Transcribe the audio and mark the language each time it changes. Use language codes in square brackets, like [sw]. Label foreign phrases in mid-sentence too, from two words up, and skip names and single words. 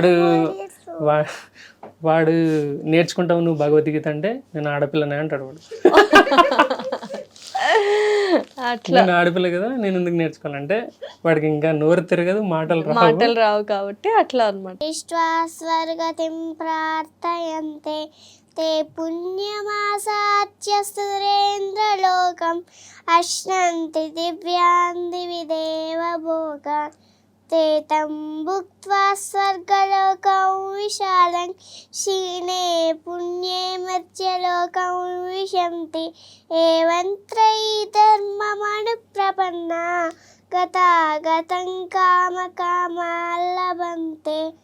[te] వాడు నేర్చుకుంటావు నువ్వు భగవద్గీత అంటే, నేను ఆడపిల్లనే అంటాడు వాడు. నేను ఆడపిల్ల కదా, నేను ఎందుకు నేర్చుకోవాలంటే వాడికి ఇంకా నోరు తిరగదు, మాటలు రావు కాబట్టి అట్లా అన్నమాట. [sa] విశ్వాస్వర్గతిం ప్రార్థయంతే ते पुण्यमासाच्य सुरेन्द्रलोकम् अश्नन्ति दिव्यान् दिवि देवभोगान् ते तं भुक्त्वा स्वर्गलोकं विशालं क्षीणे पुण्ये मर्त्यलोकं विशन्ति एवं त्रयी धर्ममनुप्रपन्ना गतागतं कामकामान् लभन्ते